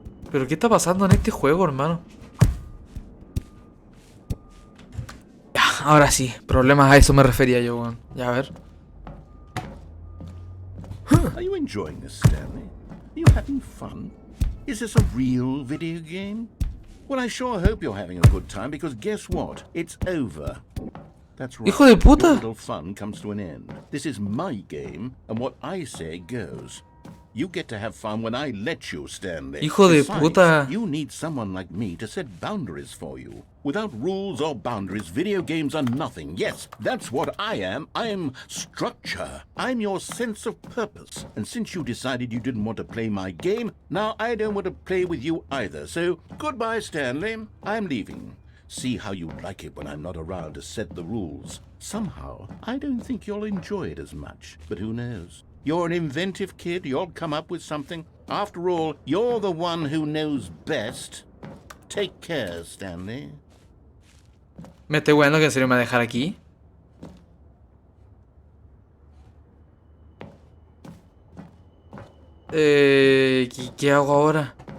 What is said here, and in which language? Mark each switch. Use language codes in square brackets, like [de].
[es] ¿Pero qué está pasando en este juego, hermano? Ya, ahora sí. Problemas, a eso me refería yo, weón. Ya, a ver. [en] Are you enjoying this, Stanley? Are you having fun? Is this a real video game? Well, I sure hope you're having a good time, because guess what? It's over. That's right. [es] ¡Hijo de puta! [en] Your little fun comes to an end. This is my game, and what I say goes. You get to have fun when I let you, Stanley. [es] ¡Hijo de [en] Besides, [es] puta! [en] you need someone like me to set boundaries for you. Without rules or boundaries, video games are nothing. Yes, that's what I am. I'm structure. I'm your sense of purpose. And since you decided you didn't want to play my game, now I don't want to play with you either. So, goodbye, Stanley. I'm leaving. See how you like it when I'm not around to set the rules. Somehow, I don't think you'll enjoy it as much. But who knows? You're an inventive kid. You'll come up with something. After all, you're the one who knows best. Take care, Stanley. [es] ¿Me estoy weando que en serio me va a dejar aquí? ¿Qué hago ahora?